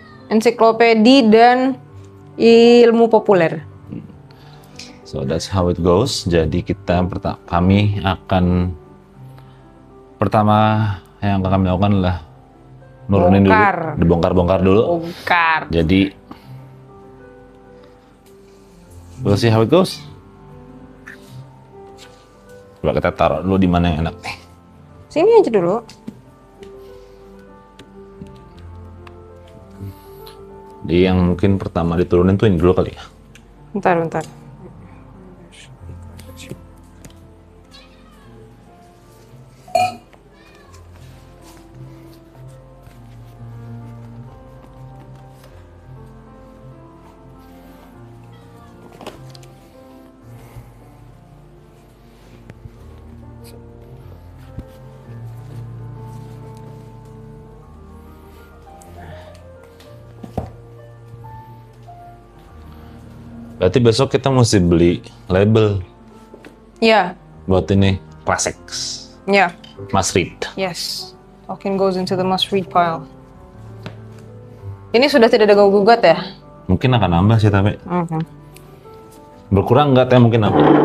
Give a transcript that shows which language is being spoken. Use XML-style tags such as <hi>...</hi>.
<id>Ensiklopedi dan ilmu populer.</id> <en>So that's how it goes.</en> <id>Jadi kami akan pertama yang akan kami lakukan adalah nurunin Bongkar. dulu, dibongkar-bongkar dulu. Bongkar.</id> <en>Jadi we'll see how it goes.</en> <id>Coba kita taruh dulu di mana yang enak nih. Sini aja dulu. Jadi yang mungkin pertama diturunin tuh ini dulu kali ya. Bentar. Berarti besok kita mesti beli label Ya, buat ini classics, ya,</id> <en>must read. yes. Tolkien goes into the must read pile.</en> <id>Ini sudah tidak ada gugat ya? Mungkin akan nambah sih tapi Oke. berkurang nggak teh mungkin nambah.</id>